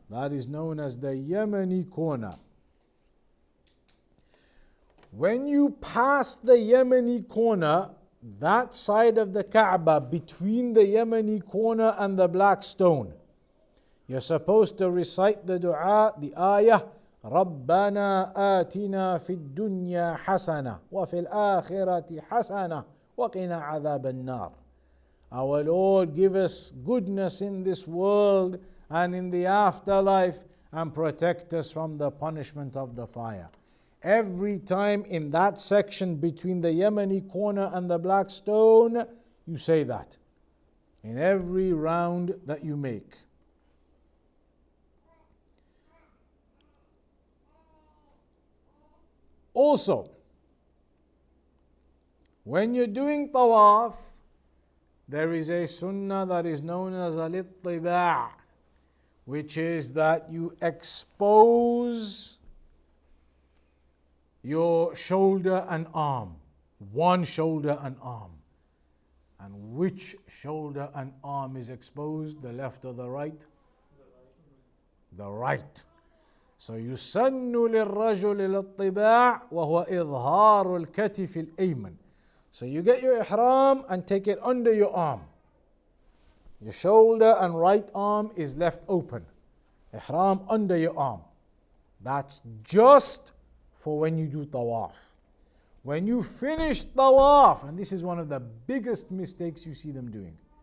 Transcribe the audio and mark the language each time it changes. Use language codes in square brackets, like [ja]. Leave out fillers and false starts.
[en] That is known as the Yemeni corner. When you pass the Yemeni corner, that side of the Kaaba between the Yemeni corner and the black stone, you're supposed to recite the dua, the ayah, [ar] ربنا آتنا في الدنيا حسنة وفي الآخرة حسنة وقنا عذاب النار. [en] Our Lord, give us goodness in this world and in the afterlife, and protect us from the punishment of the fire. Every time in that section between the Yemeni corner and the black stone, you say that. In every round that you make. Also, when you're doing tawaf, there is a sunnah that is known as al-ittiba', which is that you expose your shoulder and arm, one shoulder and arm. And which shoulder and arm is exposed, the left or the right? The right. [ar] So يسن للرجل الاتباع وهو إظهار الكتف الأيمن. [en] So you get your ihram and take it under your arm. Your shoulder and right arm is left open. Ihram under your arm. That's just for when you do tawaf. When you finish tawaf, and this is one of the biggest mistakes you see them doing.